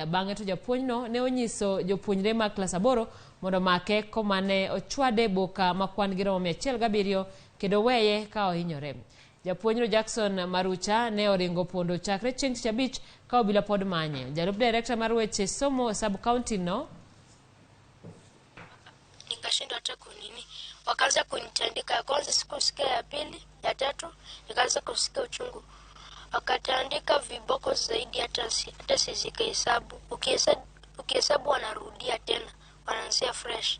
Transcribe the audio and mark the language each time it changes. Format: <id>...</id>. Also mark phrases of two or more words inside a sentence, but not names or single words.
<luo>Bang'e to japuonjno ne onyiso jopuonjre mag klas 8 mondo make komane ochwade boka makwan gi romo 107 kendo weye ka ohinyore. Japuonjro Jackson Marucha ne oringo pondo chakre chieng' Tich Abich ka obila pod manye. Jalup director mar weche somo sub county no</luo> <sw>nikashindwa hata kunini. Wakaanza kunitandika ya kwanza, sikusikia ya pili, ya tatu nikaanza kusikia uchungu. Wakatandika viboko zaidi hata sizika hesabu. Ukihesabu wanarudia tena, wanaanzia fresh.</sw>